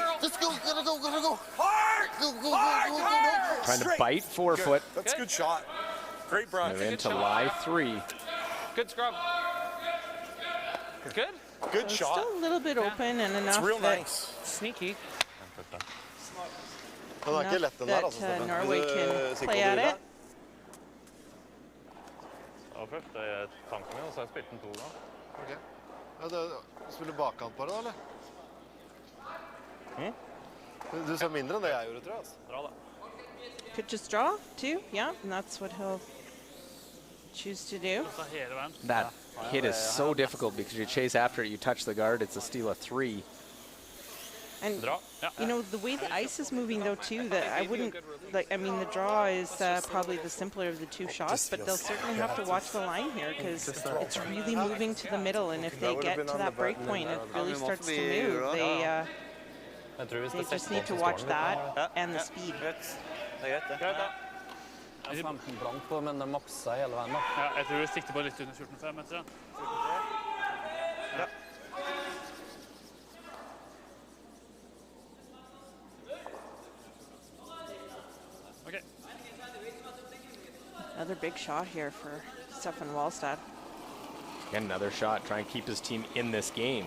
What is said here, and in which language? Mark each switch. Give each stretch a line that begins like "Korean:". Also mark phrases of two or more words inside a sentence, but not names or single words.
English: Just go. Gotta go. Hard. Hard. Trying to Straight. bite 4 foot. That's a good shot. Great brush. They're into lie 3. Good scrub. Good. Good shot. Still a little bit open and enough It's real that, nice. Sneaky.
Norwegian: Den er ikke lett, den der,
English: that
Norwegian: altså, Steffen.
English: Norway can
Norwegian: Sikker
English: play
Norwegian: på at det?
English: it.
Norwegian: Ja, først er jeg tanken min, og så har jeg spilt den 2 ganger. Ok. Ja, du spiller bakkant på det, da, eller? Du ser mindre enn det jeg gjorde, tror jeg. Altså. Bra da.
English: Could just draw too, yeah, and that's what he'll choose to do.
Norwegian: Så hele veien.
English: That hit is so difficult because you chase after it, you touch the guard, it's a steal of 3. And you know, the way the ice is moving though too, that I wouldn't like. I mean, the draw is probably the simpler of the 2 shots, but they'll certainly have to watch the line here because it's really moving to the middle. And if they get to that break point, it really starts to move. They just need to watch that and the speed.
Norwegian: Ja, 15 blank på, men det maksa hele veien da. Ja, jeg tror det sikter på litt under 14,5 meter. Ja.
English: Okay. Another big shot here for Stefan Wallstad. Again, another shot, try and keep his team in this game.